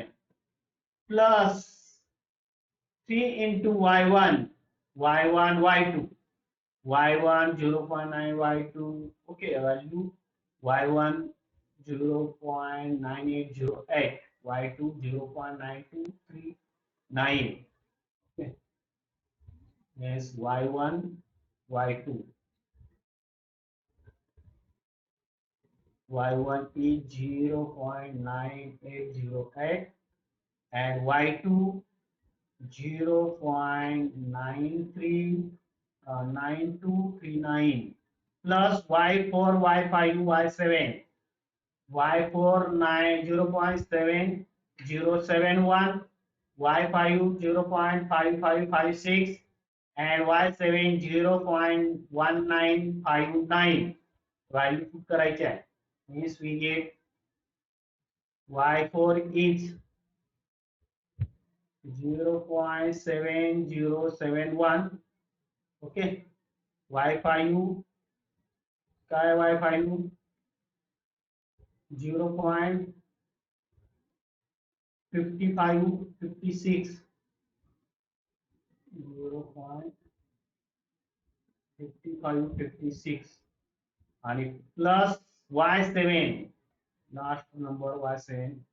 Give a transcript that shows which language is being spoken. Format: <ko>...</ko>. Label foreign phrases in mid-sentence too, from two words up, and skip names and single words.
<en>plus 3 into y1 y1 y2 y1 0.9 y2 okay value y1 0.9808 y2 0.9239. Okay yes y1 y2 y1 is 0.9808 and y2 0.9239 plus y4 y5 y7 y4 0.7071 y5 0.5556 and y7 0.1959 value put</en> <mr>करायचे आहे</mr> <en>means we get y4 is 0.7071 okay y5 काय y5 0.5556 0.5556 आणि प्लस y7 last number y7</en>